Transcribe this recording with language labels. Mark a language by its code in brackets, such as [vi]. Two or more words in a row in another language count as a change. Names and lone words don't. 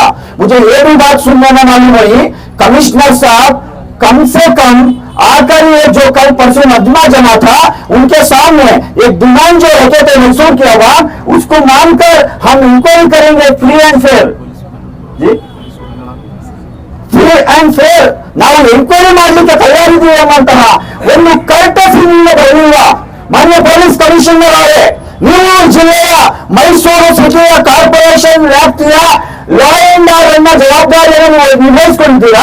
[hi] मुझे ये भी बात सुनने में मालूम हुई, कमिश्नर साहब कम से कम आकर ये जो कल परसों मजमा जमा था उनके सामने एक डिमांड जो रखे थे मैसूर की आवाम, उसको मानकर हम इंक्वायरी करेंगे [en] free and fair. [kn] जी [en] free and fair [kn] ನಾವು ಎಂಕ್ವೈರಿ ಮಾಡಲಿಕ್ಕೆ ತಯಾರಿದ್ದೀವಿ ಎಂಬಂತಹ ಒಂದು ಕರ್ಟಸಿಯಿಂದ ಬರೆಯುವ ಮಾನ್ಯ ಪೊಲೀಸ್ ಕಮಿಷನರ್ ಅವರೇ, ನೀವು ಜಿಲ್ಲೆಯ ಮೈಸೂರು ಸಿಟಿಯ ಕಾರ್ಪೊರೇಷನ್ ವ್ಯಾಪ್ತಿಯ [en] law and order [kn] ಜವಾಬ್ದಾರಿಯನ್ನು ನಿರ್ವಹಿಸಿಕೊಂಡಿದ್ದೀರಾ.